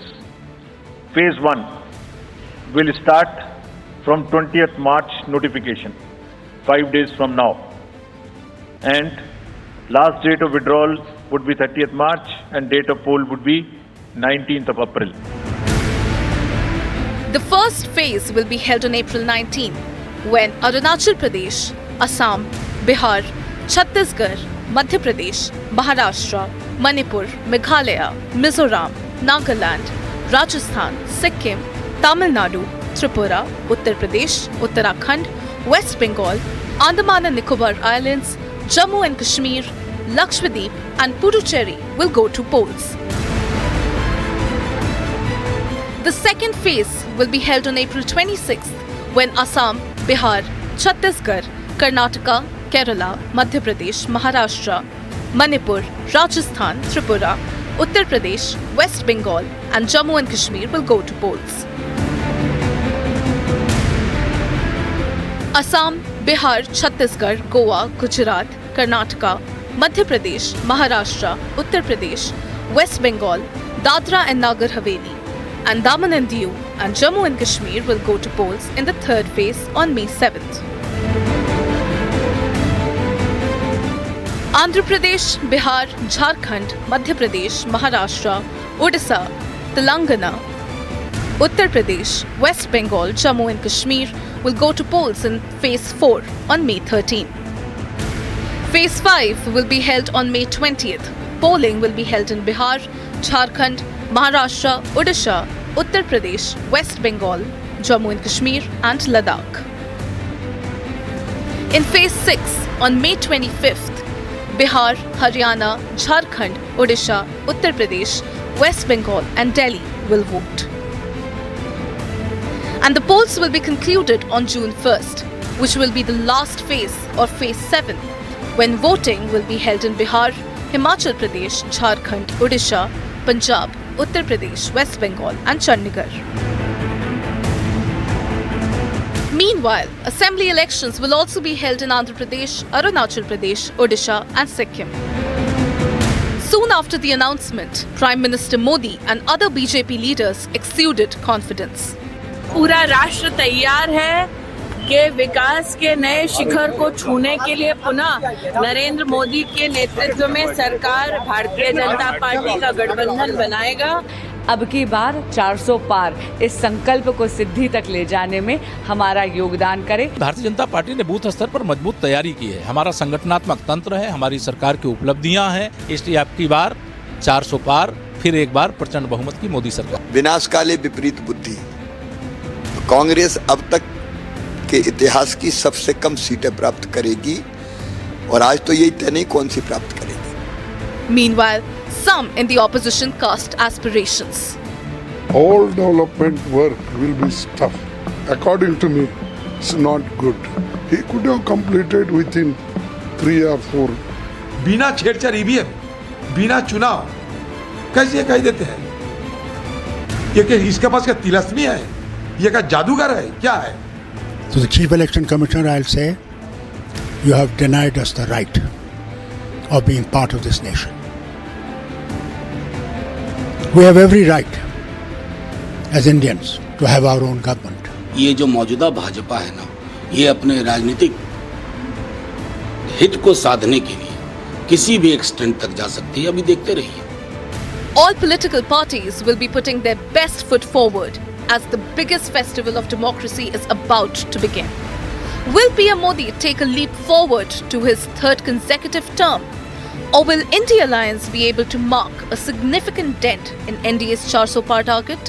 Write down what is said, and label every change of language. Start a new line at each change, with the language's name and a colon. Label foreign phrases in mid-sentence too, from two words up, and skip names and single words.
English: Phase 1 will start from 20th March notification, 5 days from now. And last date of withdrawal would be 30th March and date of poll would be 19th of April. The first phase will be held on April 19, when Arunachal Pradesh, Assam, Bihar, Chhattisgarh, Madhya Pradesh, Maharashtra, Manipur, Meghalaya, Mizoram, Nagaland, Rajasthan, Sikkim, Tamil Nadu, Tripura, Uttar Pradesh, Uttarakhand, West Bengal, Andaman and Nicobar Islands, Jammu and Kashmir, Lakshadweep and Puducherry will go to polls. The second phase will be held on April 26th, when Assam, Bihar, Chhattisgarh, Karnataka, Kerala, Madhya Pradesh, Maharashtra, Manipur, Rajasthan, Tripura, Uttar Pradesh, West Bengal and Jammu and Kashmir will go to polls. Assam, Bihar, Chhattisgarh, Goa, Gujarat, Karnataka, Madhya Pradesh, Maharashtra, Uttar Pradesh, West Bengal, Dadra and Nagar Haveli, Andaman and Diu and Jammu and Kashmir will go to polls in the third phase on May 7th. Andhra Pradesh, Bihar, Jharkhand, Madhya Pradesh, Maharashtra, Odisha, Telangana, Uttar Pradesh, West Bengal, Jammu and Kashmir will go to polls in Phase 4 on May 13. Phase 5 will be held on May 20th. Polling will be held in Bihar, Jharkhand, Maharashtra, Odisha, Uttar Pradesh, West Bengal, Jammu and Kashmir and Ladakh. In Phase 6 on May 25th, Bihar, Haryana, Jharkhand, Odisha, Uttar Pradesh, West Bengal and Delhi will vote. And the polls will be concluded on June 1st, which will be the last phase or Phase 7 when voting will be held in Bihar, Himachal Pradesh, Jharkhand, Odisha, Punjab, Uttar Pradesh, West Bengal and Chandigarh. Meanwhile, assembly elections will also be held in Andhra Pradesh, Arunachal Pradesh, Odisha and Sikkim. Soon after the announcement, Prime Minister Modi and other BJP leaders exuded confidence.
Hindi: पूरा राष्ट्र तैयार है कि विकास के नए शिखर को छूने के लिए पुनः नरेंद्र मोदी के नेतृत्व में सरकार भारतीय जनता पार्टी का गठबंधन बनाएगा। अब की बार 400 पार इस संकल्प को सिद्धि तक ले जाने में हमारा योगदान करें। भारतीय जनता पार्टी ने बूथ स्तर पर मजबूत तैयारी की है। हमारा संगठनात्मक तंत्र है, हमारी सरकार की उपलब्धियां हैं, इसलिए अब की बार 400 पार, फिर एक बार प्रचंड बहुमत की मोदी सरकार। विनाशकाले विपरीत बुद्धि। कांग्रेस अब तक के इतिहास की सबसे कम सीटें प्राप्त करेगी और आज तो यही तय नहीं कौन सी प्राप्त करेगी।
English: Meanwhile, some in the opposition cast aspirations. All development work will be tough. According to me, it's not good. He could have completed within 3 or 4.
Hindi: बिना छेड़छाड़ ईवीएम, बिना चुनाव कैसे कह देते हैं? ये कि इसके पास क्या तिलस्मी है? ये क्या जादूगर है? क्या है?
English: To the Chief Election Commissioner, I'll say, you have denied us the right of being part of this nation. We have every right as Indians to have our own government.
Hindi: ये जो मौजूदा भाजपा है ना, ये अपने राजनीतिक हित को साधने के लिए किसी भी एक्सटेंट तक जा सकती है, अभी देखते रहिए।
English: All political parties will be putting their best foot forward as the biggest festival of democracy is about to begin. Will PM Modi take a leap forward to his third consecutive term? Or will India Alliance be able to mark a significant dent in NDA's 400 par target?